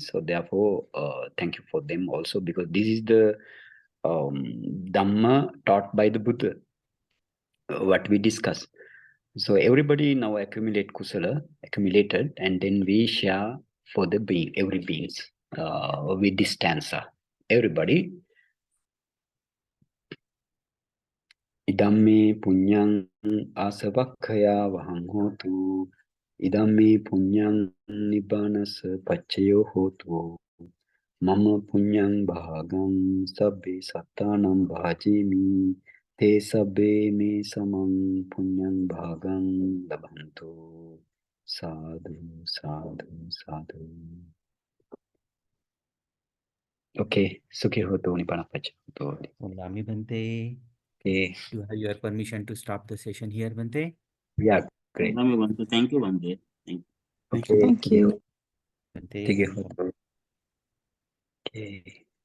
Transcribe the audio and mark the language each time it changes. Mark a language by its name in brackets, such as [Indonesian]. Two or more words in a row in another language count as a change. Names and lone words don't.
[English] So therefore, thank you for them also, because this is the Dhamma taught by the Buddha, what we discuss. So everybody now accumulated, and then we share for the every beings with this stanza. Everybody. [Pali] Idammi punyang asavakkaya vahang hotu. Idammi punyang nibbanasa pachayo hotu. Mama punyang bhagam sabbe sattanam bhajimi. Te sabbe me samang punyang bhagam labhantu. Sadhu, sadhu, sadhu. Okay, Sukhi hotu nibbana pachayo hotu. Vandami Bhante. [English] Okay, Do you have your permission to stop the session here, Bhante? yeah, great. Thank you, Bhante. Thank you. Okay, Thank you. Bhante, Sukhi welcome. hotu. Okay.